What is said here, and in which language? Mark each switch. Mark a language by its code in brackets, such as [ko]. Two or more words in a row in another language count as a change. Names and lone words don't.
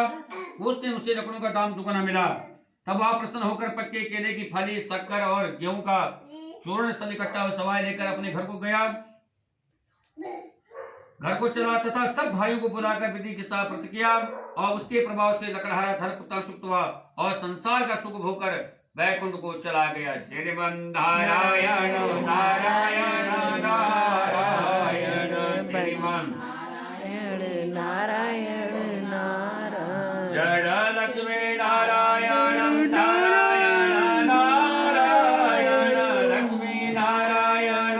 [hi] उस दिन उसे लकड़ों का दाम दुगना मिला। तब वह प्रसन्न होकर पक्के केले की फली, शक्कर और गेहूं का चूर्ण सब इकट्ठा और सवाई लेकर अपने घर को गया। घर को चला तथा सब भाइयों को बुलाकर विधि के साथ व्रत किया और उसके प्रभाव से लकड़हारा धन पुत्र सुख हुआ और संसार का सुख भोगकर वैकुंठ को चला गया। श्रीमन् नारायण नारायण नारायण श्रीमन् नारायण नारायण जय लक्ष्मी नारायण नारायण नारायण लक्ष्मी नारायण